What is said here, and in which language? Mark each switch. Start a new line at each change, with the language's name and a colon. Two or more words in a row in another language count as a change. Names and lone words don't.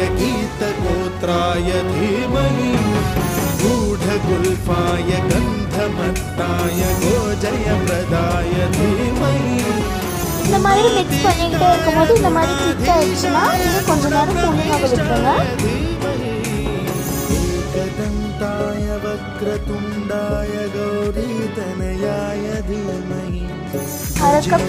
Sanskrit: गीतगोत्राय धीमहि गूढगुल्फाय गन्धमत्ताय गोजयप्रदाय धीमहि.
Tamil: இந்த மாதிரி மிக்ஸ் பண்ணிக்கிட்டே இருக்கும்போது இந்த மாதிரி திக் ஆயிடுச்சுன்னா இது கொஞ்ச நேரம் கூலிங் ஆக விட்டுருங்க.
Sanskrit: एकदन्ताय वक्रतुण्डाय गौरीतनयाय धीमहि.
Tamil: 1/2 கப்